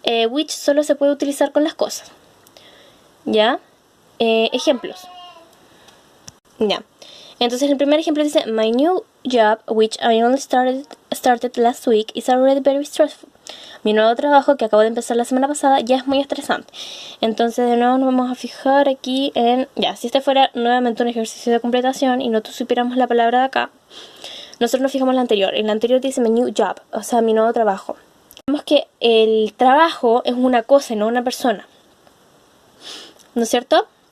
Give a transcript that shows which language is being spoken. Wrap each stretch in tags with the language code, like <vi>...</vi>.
<es>Which solo se puede utilizar con las cosas. ¿Ya? Ejemplos. Ya. Entonces el primer ejemplo dice,</es> <en>my new job, which I only started last week, is already very stressful.</en> <es>Mi nuevo trabajo que acabo de empezar la semana pasada ya es muy estresante. Entonces de nuevo nos vamos a fijar aquí en... Ya, si este fuera nuevamente un ejercicio de completación y no supiéramos la palabra de acá, nosotros nos fijamos en la anterior. En la anterior dice</es> <en>my new job,</en> <es>o sea, mi nuevo trabajo. Vemos que el trabajo es una cosa y no una persona, ¿no es cierto?</es>